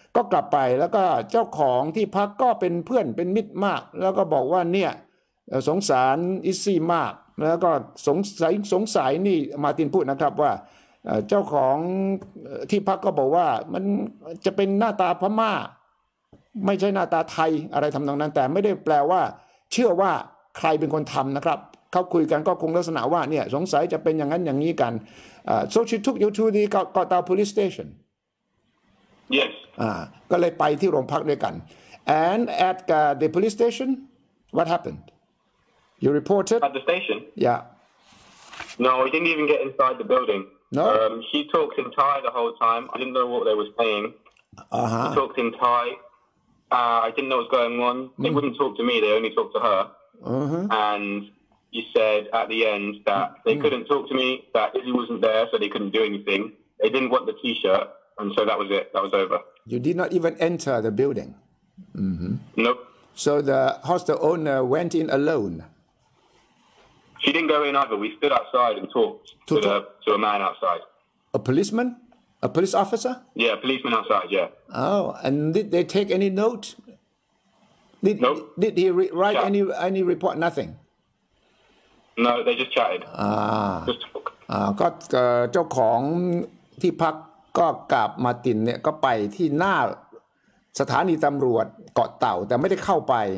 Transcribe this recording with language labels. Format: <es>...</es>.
<th>ก็กลับไปแล้วก็เจ้าของที่พักก็เป็นเพื่อนเป็นมิตรมากแล้วก็บอกว่าเนี่ยสงสารอิซซี่มากแล้วก็สงสัยนี่มาร์ตินพูดนะครับว่าเจ้าของที่พักก็บอกว่ามันจะเป็นหน้าตาพม่าไม่ใช่หน้าตาไทยอะไรทำนองนั้นแต่ไม่ได้แปลว่าเชื่อว่าใครเป็นคนทำนะครับเขาคุยกันก็คงลักษณะว่าเนี่ยสงสัยจะเป็นอย่างนั้นอย่างนี้กัน</th> <en>so she took you to the</en> <th>เกาะเตา</th> <en>police station Yes</en> <th>ก็เลยไปที่โรงพักด้วยกัน</th> <en>and at the police station what happened you reported at the station yeah no we didn't even get inside the building no she talked in Thai the whole time I didn't know what they were saying she talked in Thai I didn't know what was going on they wouldn't talk to me they only talked to her and he said at the end that they couldn't talk to me that Izzy wasn't there so they couldn't do anything they didn't want the t-shirt and so that was it that was over you did not even enter the building nope so the hostel owner went in alone she didn't go in either we stood outside and talked to a man outside a policeman a police officer yeah a policeman outside yeah oh and did they take any note nope did he write any report nothing no they just chatted just talk</en> <th>ก็เจ้าของที่พักก็กับมาร์ตินเนี่ยก็ไปที่หน้าสถานีตำรวจเกาะเต่าแต่ไม่ได้เข้าไป</th>